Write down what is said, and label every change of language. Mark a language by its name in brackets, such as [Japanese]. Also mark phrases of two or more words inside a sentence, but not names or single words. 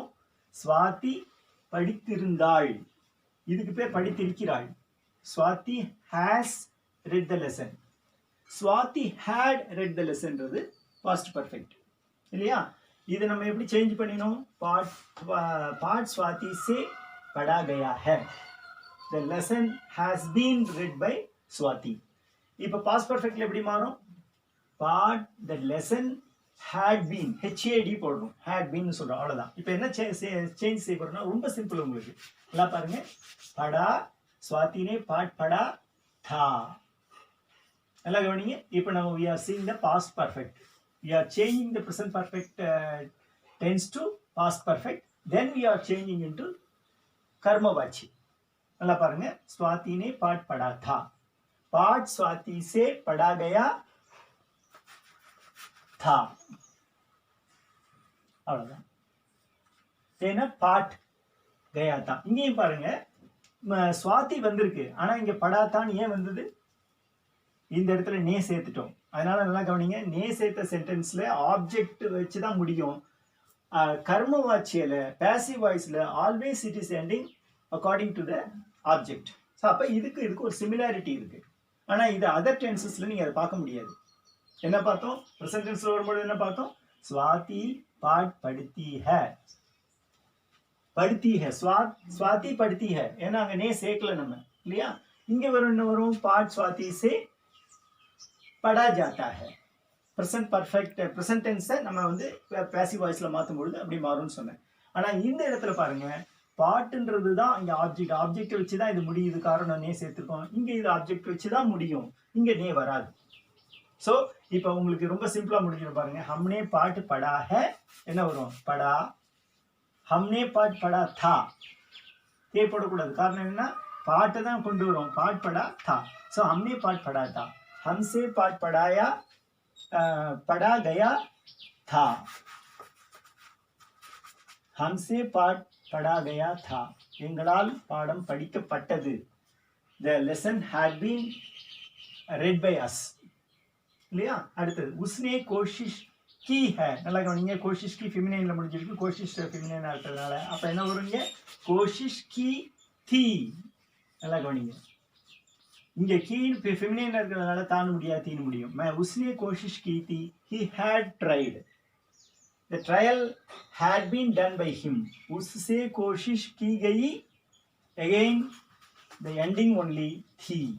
[Tamil] ஸ்வாதி படித்திருந்தாள். இதுக்கு பேர் படித்திருக்கிறாள். [English] Swathi has read the lesson. Swathi had read the lessonன்றது past perfect இல்லையா? [Tamil] இது நம்ம எப்படி சேஞ்ச் பண்ணினோம்? [Hindi] पाठ स्वाति से पढ़ा गया है. [English] The lesson has been read by ஸ்வாதி. [Tamil] இப்போ [English] past perfectல [Tamil] எப்படி மாறும்? [English] पाठ the lesson had been, HAD போடணும். had been [Tamil] சொல்றோம், அவ்வளோதான். இப்போ என்ன சேஞ்ச் செய்ய போறோம்னா ரொம்ப சிம்பிள் உங்களுக்கு. [Hindi] நல்லா பாருங்க. पढ़ा स्वाति ने पाठ पढ़ा था. [Tamil] நல்லா கவனிங்க. இப்போ நம்ம [English] we are seeing the past perfect. We are changing the present perfect tense to past perfect. Then we are changing into कर्मवाची. [Tamil] நல்லா பாருங்க. [Hindi] स्वाति ने पाठ पढ़ा था. पाठ स्वाति से पढ़ा गया था. [Tamil] அவ்வளவுதான். ஏன்னா [Hindi] पाठ गया था. [Tamil] இங்கேயும் பாருங்க, சுவாதி வந்திருக்கு. ஆனா இங்க படாதான் ஏன் வந்தது? இந்த இடத்துல நே சேர்த்துட்டோம். அதனால நல்லா கவனிங்க. நே சேர்த்த [English] sentenceல object [Tamil] வச்சு தான் முடியும். [English] கர்ம வாச்சியில passive voiceல always it is ending according to the object. [Tamil] ஸோ அப்போ இதுக்கு ஒரு சிமிலாரிட்டி இருக்கு. ஆனால் இது [English] other tensesல [Tamil] நீங்க அதை பார்க்க முடியாது. என்ன பார்த்தோம்? [English] present tenseல [Tamil] வரும்போது என்ன பார்த்தோம்? [Hindi] स्वाति पाठ पढ़ती है. पढ़ती है. स्वाति पढ़ती है. [Tamil] ஏன்னா அங்க நே சேர்க்கல நம்ம இல்லையா? இங்க வரும் என்ன வரும்? [Hindi] पाठ स्वाति से पढ़ा जाता है. [English] present perfect present tenseை [Tamil] நம்ம வந்து [English] passive voiceல [Tamil] மாற்றும் பொழுது அப்படி மாறும்னு சொன்னேன். ஆனா இந்த இடத்துல பாருங்க, பாட்டுன்றது தான் இங்க ஆப்ஜெக்ட். ஆப்ஜெக்ட் வச்சு தான் இது முடியுது. காரணம் நே சேர்த்துருக்கோம். இங்க இது ஆப்ஜெக்ட் வச்சு தான் முடியும். இங்க நே வராது. ஸோ இப்போ உங்களுக்கு ரொம்ப சிம்பிளா முடிஞ்சிடும் பாருங்க. [Hindi] हमने पाठ पढ़ा है [Tamil] என்ன வரும்? [Hindi] படா. हमने पाठ पढ़ा था. [Tamil] தே போடக்கூடாது. காரணம் என்னன்னா பாட்டை தான் கொண்டு வரும். [Hindi] पाठ पढ़ा था. ஸோ हमने पाठ पढ़ा था. हमसे पाठ पढ़ाया पढ़ा गया था. हमसे पाठ पढ़ा गया था. [Tamil] எங்களால் பாடம் படிக்கப்பட்டது. [English] The lesson had been read by us. [Tamil] இல்லையா? அடுத்தது [Hindi] उसने कोशिश की है. [Tamil] நல்லா கவனிங்க. [Hindi] कोशिश की [Tamil] फेमिनिनல முடிஞ்சிருக்கு. कोशिश फेमिनिना இருக்கிறதுனால அப்ப என்ன வருங்க? [Hindi] कोशिश की थी. [Tamil] நல்லா கவனிங்க. இங்க की फेमिनिना இருக்கிறதுனால தான் முடியாது, தீன முடியும். [Hindi] मैं उसने कोशिश की थी. [English] he had tried. the trial had been done by him. [Hindi] उससे कोशिश की गई. [English] again the ending only थी.